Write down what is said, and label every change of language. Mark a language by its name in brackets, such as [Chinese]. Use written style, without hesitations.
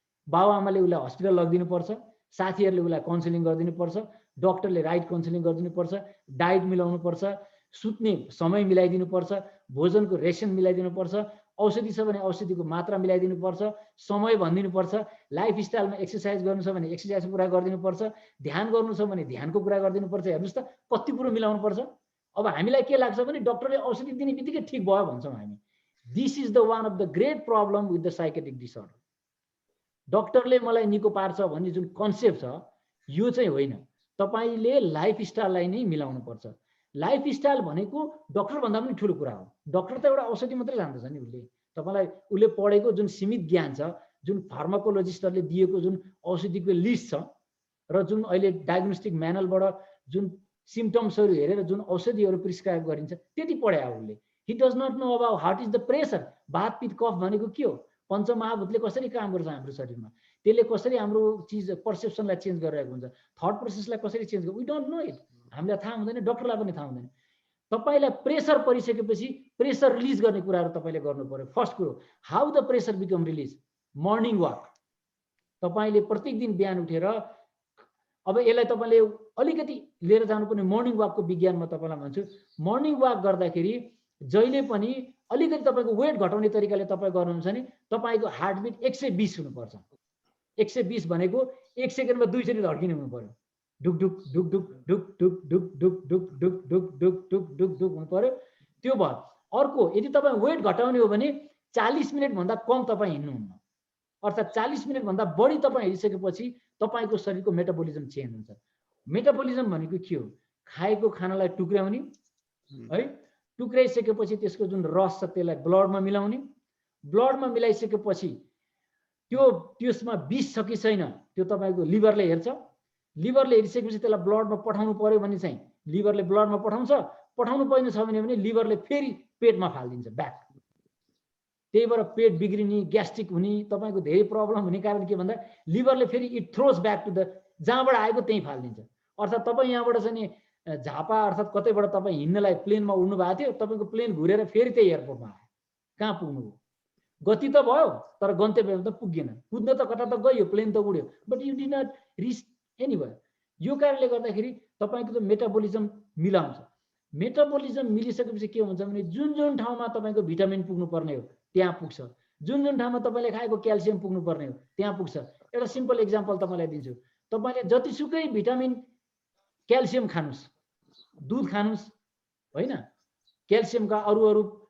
[Nepali] बाबुआमाले उसलाई हस्पिटल लगिदिनु पर्छ, साथीहरूले उसलाई काउन्सिलिङ गरिदिनु पर्छ, डक्टरले राइट काउन्सिलिङ गरिदिनु पर्छ, डाइट मिलाउनु पर्छ, सुत्ने समय मिलाइदिनु पर्छ, भोजनको रेसन मिलाइदिनु पर्छ, औषधि छ भने औषधिको मात्रा मिलाइदिनु पर्छ, समय भनिदिनु पर्छ, लाइफस्टाइलमा एक्सर्साइज गर्नु छ भने एक्सर्साइज कुरा गरिदिनु पर्छ, ध्यान गर्नु छ भने ध्यानको कुरा गरिदिनु पर्छ। हेर्नुस् त कति कुरो मिलाउनु पर्छ। अब हामीलाई के लाग्छ भने डक्टरले औषधि दिने बित्तिकै ठिक भयो भन्छौँ हामी। [English] This is the one of the great problem with the psychiatric disorder. [Nepali] डक्टरले मलाई निको पार्छ भन्ने जुन कन्सेप्ट छ यो चाहिँ होइन, तपाईले लाइफस्टाइललाई नै मिलाउनु पर्छ। लाइफस्टाइल भनेको डक्टर भन्दा पनि ठुलो कुरा हो। डक्टर त एउटा औषधि मात्रै जान्दछ नि, उसले पढेको जुन सीमित ज्ञान छ, जुन फार्माकोलोजिस्टहरूले दिएको जुन औषधिको लिस्ट छ र जुन अहिले डायग्नोस्टिक म्यानुअलबाट जुन सिम्पटम्सहरू हेरेर जुन औषधिहरू प्रिस्क्राइब गरिन्छ त्यति पढ्या उसले। [English] He does not know about how is the pressure. [Nepali] बात पित्त कफ भनेको के हो, पञ्चमहाभूतले कसरी काम गर्छ हाम्रो शरीरमा, त्यसले कसरी हाम्रो चिज पर्सेप्सनलाई चेन्ज गरिरहेको हुन्छ, थट प्रोसेसलाई कसरी चेन्ज गर्छ, [English] We don't know it. [Nepali] हामीलाई थाहा हुँदैन, डक्टरलाई पनि थाहा हुँदैन। तपाईलाई प्रेसर परिसकेपछि प्रेसर रिलिज गर्ने कुराहरू तपाईले गर्नु पर्यो। [English] First कुरो, how the pressure become release, morning walk. [Nepali] तपाईले प्रत्येक दिन बिहान उठेर, अब यसलाई तपाईले अलिकति लिएर जानुपर्ने मर्निङ वाकको विज्ञान म तपाईलाई भन्छु। मर्निङ वाक गर्दाखेरि जहिले पनि अलिकति तपाईको वेट घटाउने तरिकाले तपाई गर्नुहुन्छ भने तपाईको हार्टबिट 120 हुनुपर्छ। 120 भनेको 1 सेकेन्डमा 2 चोटि धड्किने हुनु पर्यो। ढुक ढुक ढुक ढुक ढुक ढुक ढुक ढुक ढुक ढुक ढुक ढुक ढुक ढुक ढुक हुनु पर्यो। त्यो भयो। अर्को, यदि तपाईँ वेट घटाउने हो भने 40 मिनटभन्दा कम तपाईँ हिँड्नुहुन्न, अर्थात् 40 मिनटभन्दा बढी तपाईँ हिँडिसकेपछि तपाईँको शरीरको मेटाबोलिजम चेन्ज हुन्छ। मेटाबोलिजम भनेको के हो, खाएको खानालाई टुक्र्याउने है, टुक्राइसकेपछि त्यसको जुन रस छ त्यसलाई ब्लडमा मिलाउने, ब्लडमा मिलाइसकेपछि त्यसमा विष छ कि छैन त्यो तपाईँको लिभरले हेर्छ। लिभरले हेरिसकेपछि त्यसलाई ब्लडमा पठाउनु पर्यो भने चाहिँ लिभरले ब्लडमा पठाउँछ, पठाउनु पर्ने छ भने लिभरले फेरि पेटमा फालिदिन्छ ब्याक। त्यही भएर पेट बिग्रिने, ग्यास्ट्रिक हुने, तपाईँको धेरै प्रब्लम हुने कारण के भन्दा लिभरले फेरि [English] it throws back to the [Nepali] जहाँबाट आएको त्यहीँ फालिदिन्छ। अर्थात् तपाईँ यहाँबाट चाहिँ झापा अर्थात् कतैबाट तपाईँ हिँड्नलाई प्लेनमा उड्नु भएको थियो, तपाईँको प्लेन घुरेर फेरि त्यही एयरपोर्टमा आयो, कहाँ पुग्नुभयो? गति त भयो तर गन्तव्यमा त पुगेन। कुद्न त कता त गयो, प्लेन त उड्यो, [English] But you did not reach anywhere. [Nepali] यो कारणले गर्दाखेरि तपाईँको त मेटाबोलिजम मिलाउँछ। मेटाबोलिजम मिलिसकेपछि के हुन्छ भने जुन जुन ठाउँमा तपाईँको भिटामिन पुग्नु पर्ने हो त्यहाँ पुग्छ, जुन जुन ठाउँमा तपाईँले खाएको क्याल्सियम पुग्नु पर्ने हो त्यहाँ पुग्छ। एउटा सिम्पल एक्जाम्पल तपाईँलाई दिन्छु। तपाईँले जतिसुकै भिटामिन क्याल्सियम खानुस्, दुध खानुस् होइन, क्याल्सियमका अरू